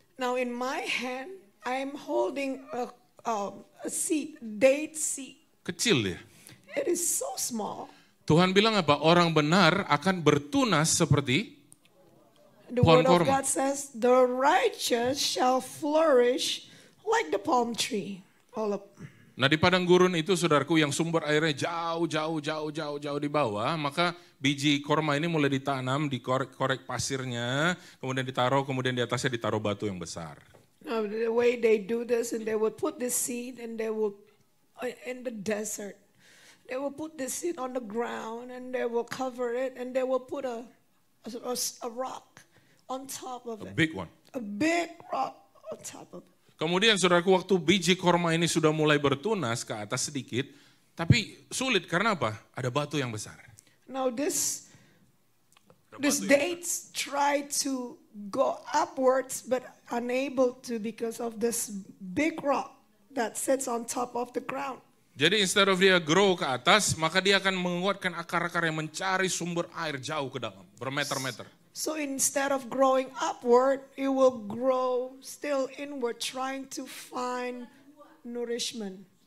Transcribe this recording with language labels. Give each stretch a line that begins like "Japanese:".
English: Now in my hand, I am holding a seed, date seed.
Indonesian: Kecil ya.
English: It is so small.
Indonesian: Tuhan bilang apa? Orang benar akan bertunas seperti
English: The
Indonesian: pohon
English: word of
Indonesian: korma.
English: God says, the righteous shall flourish like the palm tree. All up.
Indonesian: Nah di padang gurun itu saudaraku yang sumber airnya jauh di bawah, maka biji korma ini mulai ditanam, dikorek pasirnya, kemudian ditaruh, kemudian di atasnya ditaruh batu yang besar.
English: Now the way they do this, and they would put this seed, and they will in the desert. They will put this seed on the ground, and they will cover it, and they will put a rock on top of A it. big one. A big rock on top of it.
Indonesian: Kemudian saudaraku waktu biji korma ini sudah mulai bertunas ke atas sedikit, tapi sulit karena apa? Ada batu yang besar.
English: Now this dates try to go upwards, but unable to because of this big rock that sits on top of the ground.
Indonesian: Jadi
English: instead of
Indonesian: dia grow ke atas, maka dia akan menguatkan akar-akar yang mencari sumber air jauh ke dalam, bermeter-meter.
English: So instead of growing upward, it will grow still inward, trying to find nourishment.